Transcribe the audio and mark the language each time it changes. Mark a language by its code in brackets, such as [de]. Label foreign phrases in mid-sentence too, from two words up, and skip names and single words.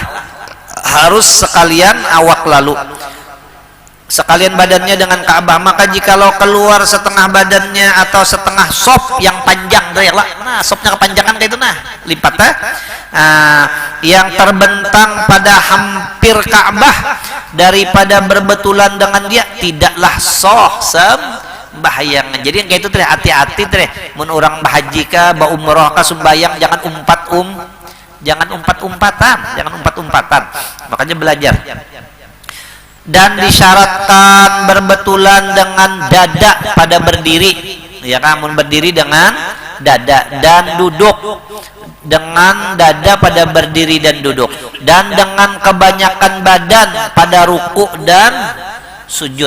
[id] Harus sekalian awak lalu. Sekalian badannya dengan Ka'bah. Maka jikalau keluar setengah badannya atau setengah sop yang panjang nah sopnya kepanjangan kayak itu nah lipat yang terbentang pada hampir Ka'bah daripada berbetulan dengan dia tidaklah soh sembahyang. [bjn] Jadi yang kayak itu hati-hati mun orang bahaji ka ba umroh ka sembahyang jangan umpat-umpatan. [id] Makanya belajar. Dan disyaratkan berbetulan dengan dada pada berdiri, ya kamu berdiri dengan dada dan duduk dengan dada pada berdiri dan duduk, dan dengan kebanyakan badan pada ruku dan sujud.